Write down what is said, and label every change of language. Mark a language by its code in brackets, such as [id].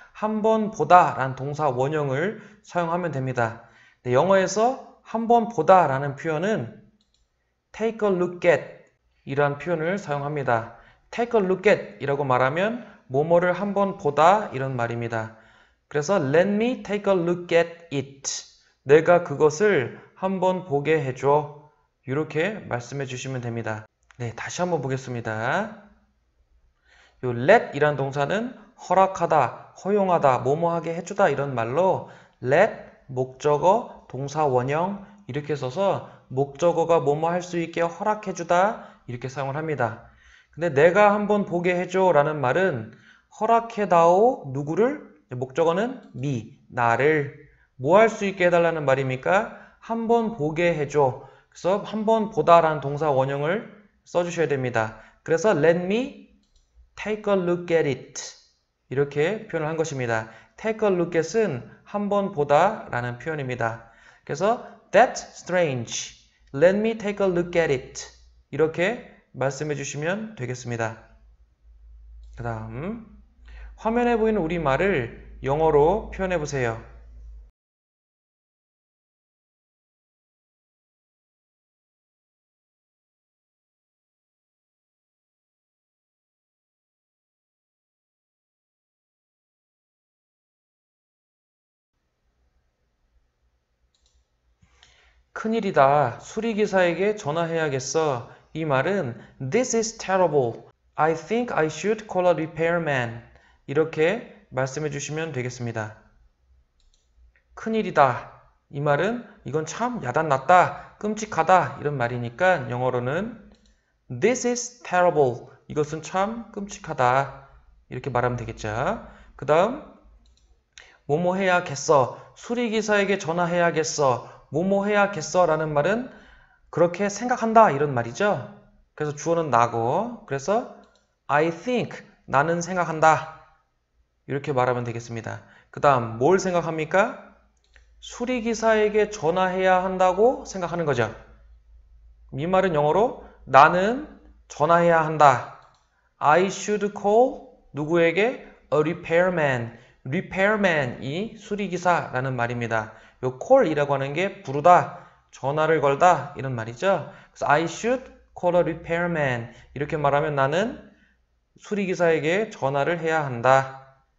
[ko] 한 번 보다 라는 동사 원형을 사용하면 됩니다. 네, 영어에서 한 번 보다 라는 표현은 take a look at 이란 표현을 사용합니다. take a look at 이라고 말하면 뭐뭐를 한 번 보다 이런 말입니다. 그래서 [en] let me take a look at it. [ko] 내가 그것을 한번 보게 해줘. 이렇게 말씀해 주시면 됩니다. 네, 다시 한번 보겠습니다. 요 let 이란 동사는 허락하다, 허용하다, 뭐뭐 하게 해주다 이런 말로 let, 목적어, 동사 원형 이렇게 써서 목적어가 뭐뭐 할 수 있게 허락해주다 이렇게 사용을 합니다. 근데 내가 한번 보게 해줘 라는 말은 허락해다오 누구를? 목적어는 me, 나를 뭐 할 수 있게 해달라는 말입니까? 한번 보게 해줘. 그래서 한번 보다 라는 동사 원형을 써주셔야 됩니다. 그래서 [en] let me take a look at it [ko] 이렇게 표현을 한 것입니다. take a look at은 한번 보다 라는 표현입니다. 그래서 [en] that's strange. let me take a look at it [ko] 이렇게 말씀해 주시면 되겠습니다. 그 다음 화면에 보이는 우리말을 영어로 표현해 보세요. 큰일이다. 수리기사에게 전화해야겠어. 이 말은 [en] This is terrible. I think I should call a repairman. [ko] 이렇게 말씀해 주시면 되겠습니다. 큰일이다. 이 말은 이건 참 야단났다, 끔찍하다 이런 말이니까 영어로는 [en] This is terrible. [ko] 이것은 참 끔찍하다. 이렇게 말하면 되겠죠. 그 다음 뭐뭐 해야겠어. 수리기사에게 전화해야겠어. 뭐뭐 해야겠어 라는 말은 그렇게 생각한다 이런 말이죠. 그래서 주어는 나고 그래서 [en] I think [ko] 나는 생각한다 이렇게 말하면 되겠습니다. 그 다음 뭘 생각합니까? 수리기사에게 전화해야 한다고 생각하는 거죠. 이 말은 영어로 나는 전화해야 한다. [en] I should call [ko] 누구에게? [en] A repairman. [ko] repairman이 수리기사라는 말입니다. 요 call이라고 하는 게 부르다, 전화를 걸다 이런 말이죠. 그래서 [en] I should call a repairman [ko] 이렇게 말하면 나는 수리기사에게 전화를 해야 한다.